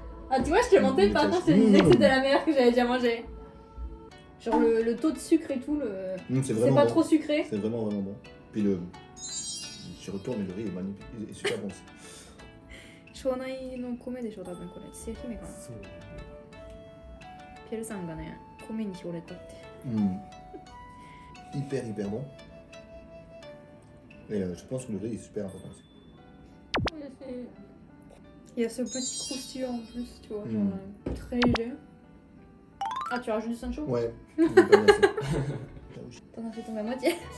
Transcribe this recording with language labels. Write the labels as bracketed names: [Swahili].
[French] Ah, tu vois, je te mentais pas quand je te disais que c'était la meilleure que j'avais déjà mangée. Genre le taux de sucre et tout, C'est c'est vraiment pas bon. trop sucré. C'est vraiment, vraiment bon. Puis j'y retourne, mais le riz est magnifique. Il est super bon aussi. [Japanese] 庄内の米でしょ、多分これ。製姫かな。そうピエールさんがね、米に惚れたって。 [French] Hyper, hyper bon. Et je pense que le riz est super important aussi. Il y a ce petit croustillant en plus, tu vois, Mm. genre très léger. Ah, tu rajoutes du sancho? Ouais. Il est pas bien assez. T'en as fait tomber à moitié.